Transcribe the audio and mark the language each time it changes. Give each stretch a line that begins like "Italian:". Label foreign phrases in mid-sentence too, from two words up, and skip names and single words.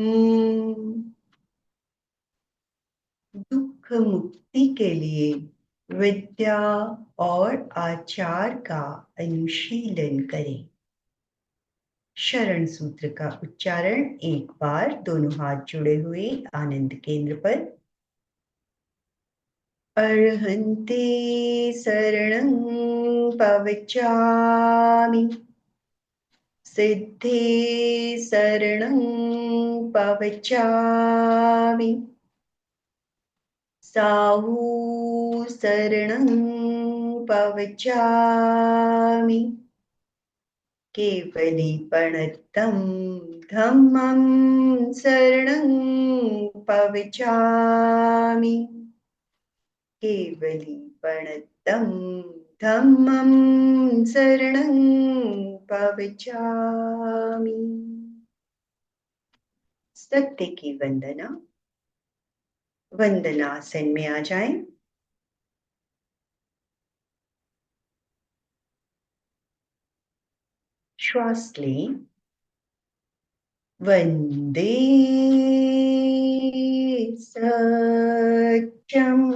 Hindi: दुख मुक्ति के लिए विद्या और आचार का अनुशीलन करें। शरण सूत्र का उच्चारण एक बार, दोनों हाथ जुड़े हुए आनंद केंद्र पर।
Prakrit languages: अर्हन्ते शरणं पवचामि, सिद्धे शरणं पवचामि, साहू शरणं पवचामि, केवलीपणतं धम्मं शरणं पवचामि, केवलीपणतं धम्मं शरणं पवचामि।
Hindi: सत्य की वंदना। वंदनासन में आ जाएं। श्वास लें।
Sanskrit: वंदे सत्यम।